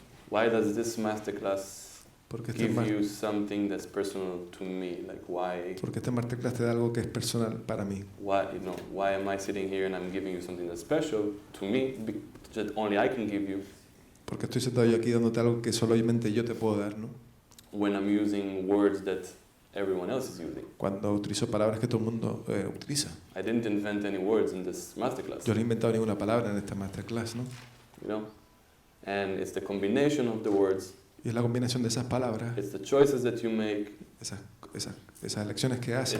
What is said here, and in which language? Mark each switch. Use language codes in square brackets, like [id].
[en] Why does this masterclass give [es] este [en] you something that's personal to me? Like why? [es] Porque este masterclass te da algo que es personal para mí. [en] Why am I sitting here and I'm giving you something that's special to me that only I can give you? [es] Porque estoy sentado yo aquí dándote algo que solamente yo te puedo dar, ¿no? [en] When I'm using words that everyone else is using. [es] Cuando utilizo palabras que todo el mundo utiliza. [en] I didn't invent any words in this masterclass. [es] Yo no he inventado ninguna palabra en esta masterclass, ¿no? [en] You know, and it's the combination of the words. [es] Y es la combinación de esas palabras. [en] It's the choices that you make. [es] Esas elecciones que haces.